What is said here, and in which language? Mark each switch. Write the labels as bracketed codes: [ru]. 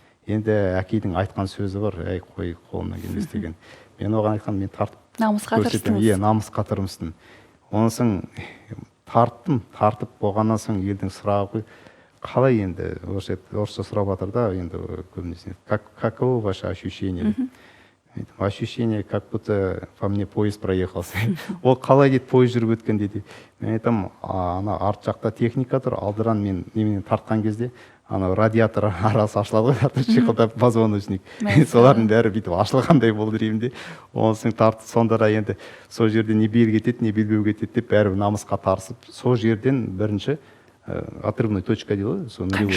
[kk] Енді әкейдің айтқан сөзі бар, әй қой қолымнан келмес деген. Мен оған айтқам, мен тартып намысқа тырыстыңыз. Иә, намысқа тырмыстым. Онан соң тартып болғаннан соң елдің сұрағы қалай енді орысша сұрап жатыр да, енді көбінесе [ru] каково ваше ощущение? Ощущение, как будто по мне поезд проехался. [kk] Ол қалай дейді, поезд жүріп өткен дейді. Мен айтам, ана арт жақта техника тұр, алдыран мен неменен тартқан кезде, ана радиатор арасы ашылады ғой, шиқылдап позвоночник. Солардың бәрі бүйтіп ашылғандай болды деймін. Оның соң тартып, сонда да енді сол жерде не бел кетеді, не белбеу кетеді деп бәрі намысқа тарсып, сол жерден бірінші отрывной точка дейді ғой.